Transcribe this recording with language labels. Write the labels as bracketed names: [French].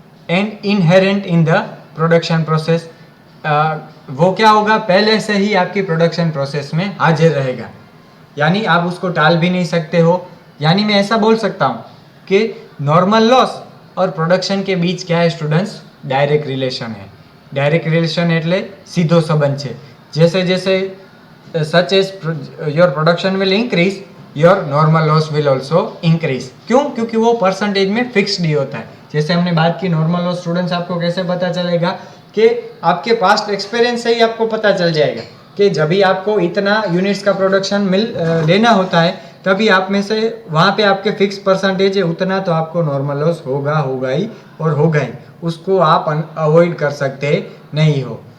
[English] and inherent in the production process, [Hindi] वो क्या होगा, पहले से ही आपकी प्रोडक्शन प्रोसेस में हाजिर रहेगा, यानी आप उसको टाल भी नहीं सकते हो। यानी मैं ऐसा बोल सकता हूँ कि नॉर्मल लॉस और प्रोडक्शन के बीच क्या है स्टूडेंट्स, डायरेक्ट रिलेशन है। [Gujarati] डायरेक्ट रिलेशन એટલે સીધો સંબંધ છે। [Hindi] जैसे जैसे [English] Such as your production will increase, your normal loss will also increase. क्यों? [Hindi] क्योंकि वो परसेंटेज में फिक्स्ड ही होता है। जैसे हमने बात की नॉर्मल लॉस, स्टूडेंट्स आपको कैसे पता चलेगा कि आपके पास्ट एक्सपीरियंस से ही आपको पता चल जाएगा कि जब भी आपको इतना यूनिट्स का प्रोडक्शन लेना होता है तभी आप में से वहाँ पे आपके फिक्स परसेंटेज है उतना, तो आपको नॉर्मल लॉस होगा ही और होगा ही, उसको आप अवॉइड कर सकते नहीं हो।